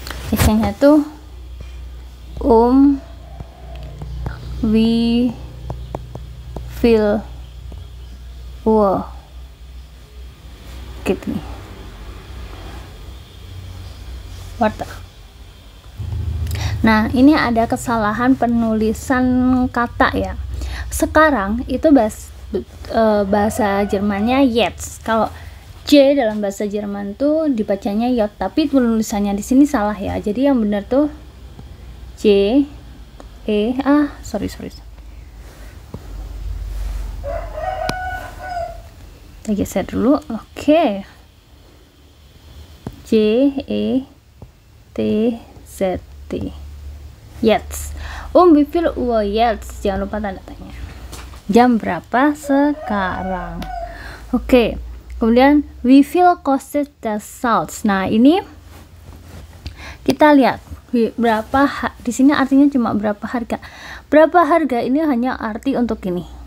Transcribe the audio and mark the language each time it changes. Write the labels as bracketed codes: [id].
[id] Biasanya tuh [de] wie viel Uhr [id] gitu nih. [de] Warte. [id] Nah, ini ada kesalahan penulisan kata ya. Sekarang itu bahasa Jermannya jetzt. Kalau J dalam bahasa Jerman tuh dibacanya J, tapi penulisannya di sini salah ya. Jadi yang benar tuh J E sorry. Kita geser dulu. Oke. J E T Z T. Jetzt. [de] Wie viel Uhr jetzt? [id] Jangan lupa tanda tanya. Jam berapa sekarang? Oke. [de] Kemudian wie viel kostet das Salz? [id] Nah, ini kita lihat berapa di sini artinya cuma berapa harga. Berapa harga ini hanya arti untuk ini.